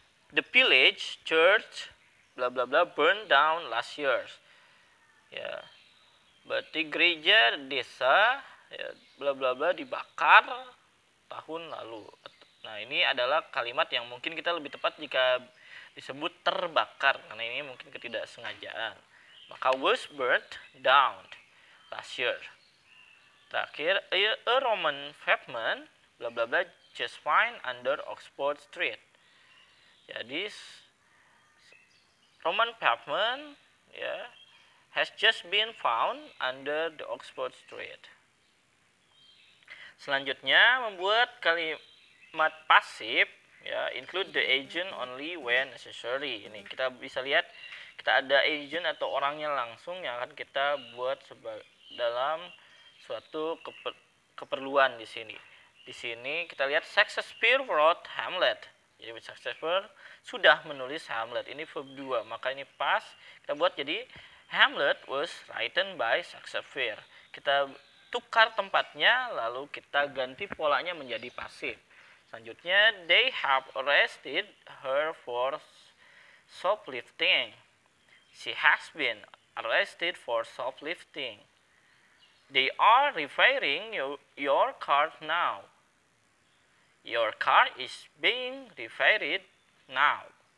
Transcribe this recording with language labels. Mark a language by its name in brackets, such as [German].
[English] The village church bla bla bla burned down last year. [Indonesian] Ya. Berarti gereja desa ya, bla bla bla dibakar tahun lalu. Nah, ini adalah kalimat yang mungkin kita lebih tepat jika disebut terbakar karena ini mungkin ketidaksengajaan. [English] Maka was burnt down last year. Terakhir, a Roman pavement bla bla bla just fine under Oxford Street. Jadi Roman pavement, has just been found under the Oxford Street. Selanjutnya, membuat kalimat pasif, include the agent only when necessary. [Indonesian] Ini kita bisa lihat kita ada agent atau orangnya langsung yang akan kita buat dalam suatu keperluan di sini. Di sini kita lihat Shakespeare wrote Hamlet. Jadi Shakespeare sudah menulis Hamlet. Ini verb 2, maka ini pas kita buat jadi Hamlet was written by Shakespeare. Kita tukar tempatnya, lalu kita ganti polanya menjadi pasif. [English] Selanjutnya, they have arrested her for shoplifting. She has been arrested for shoplifting. They are repairing your car now. Your car is being repaired now.